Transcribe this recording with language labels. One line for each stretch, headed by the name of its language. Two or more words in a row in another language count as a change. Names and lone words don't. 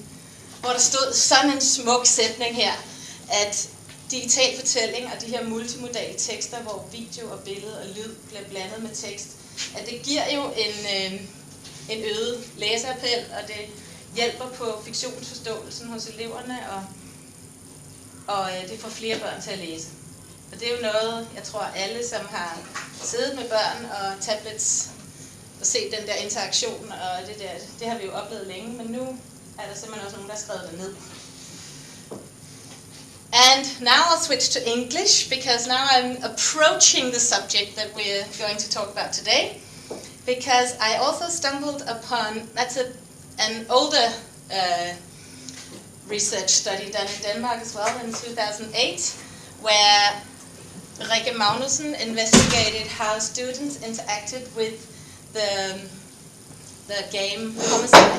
Danish: Hvor der stod sådan en smuk sætning her, at digital fortælling og de her multimodale tekster, hvor video og billede og lyd bliver blandet med tekst, at det giver jo en øget læseappel, og det hjælper på fiktionsforståelsen hos eleverne, og det får flere børn til at læse. Og det er jo noget, jeg tror alle, som har siddet med børn og tablets og set den der interaktion, og det har vi jo oplevet længe, men nu er der simpelthen også nogen, der har skrevet det ned.
English: And now I'll switch to English, because now I'm approaching the subject that we're going to talk about today. Because I also stumbled upon, that's an older research study done in Denmark as well in 2008, where Rikke Magnussen investigated how students interacted with the game Homicide.